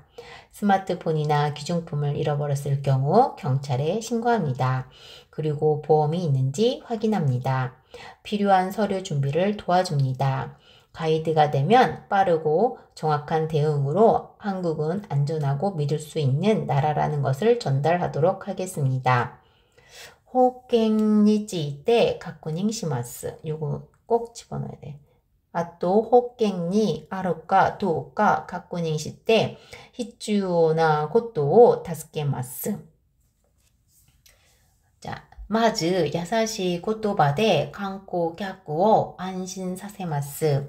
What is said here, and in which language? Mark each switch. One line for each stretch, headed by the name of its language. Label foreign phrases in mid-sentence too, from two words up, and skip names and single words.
Korean: 스마트폰이나 귀중품을 잃어버렸을 경우 경찰에 신고합니다. 그리고 보험이 있는지 확인합니다. 필요한 서류 준비를 도와줍니다. 가이드가 되면 빠르고 정확한 대응으로 한국은 안전하고 믿을 수 있는 나라라는 것을 전달하도록 하겠습니다.
Japanese: 保険について確認します.
Korean: 이거 꼭 집어넣어야 돼.
Japanese: あと、保険にあるかどうか確認して、必要なことを助けます。じゃあ、まず、優しい言葉で観光客を安心させます。